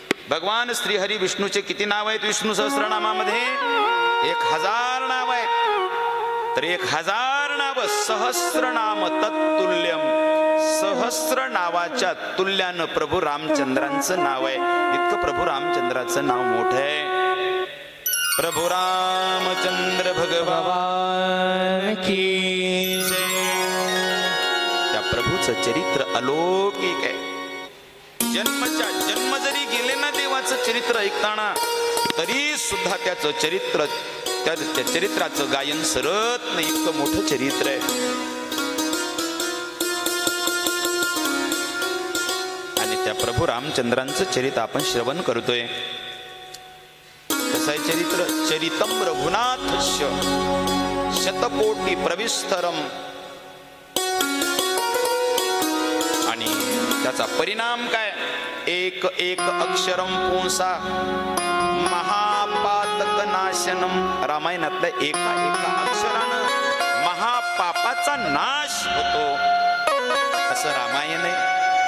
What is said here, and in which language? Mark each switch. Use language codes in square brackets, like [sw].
[mr] भगवान श्रीहरी विष्णूचे किती नाव आहेत विष्णू सहस्रनामामध्ये? 1000 नाव आहेत. तर 1000 नाव [sa] सहस्रनाम तत्तुल्यम [mr] सहस्र नावाच्या तुल्यानं प्रभू रामचंद्रांचं नाव आहे. इतकं प्रभू रामचंद्राचं नाव मोठं आहे. प्रभू रामचंद्र भगवान की जय. त्या प्रभूचं चरित्र अलौकिक आहे. जन्मच्या जन्म जरी गेले ना देवाचं चरित्र ऐकताना, तरी सुद्धा त्याचं चरित्र, त्या चरित्राचं गायन सरत नाही, इतकं मोठं चरित्र आहे. आणि त्या प्रभू रामचंद्रांचं चरित्र आपण श्रवण करतोय. कसं आहे चरित्र? [sa] चरितम रघुनाथस्य शतकोटी प्रविस्तरम. [mr] आणि त्याचा परिणाम काय? [sa] एक एक अक्षरम पुंसा महापातक नाशनम. [mr] रामायणातल्या एका एका अक्षरानं महापापाचा नाश होतो, असं रामायण आहे.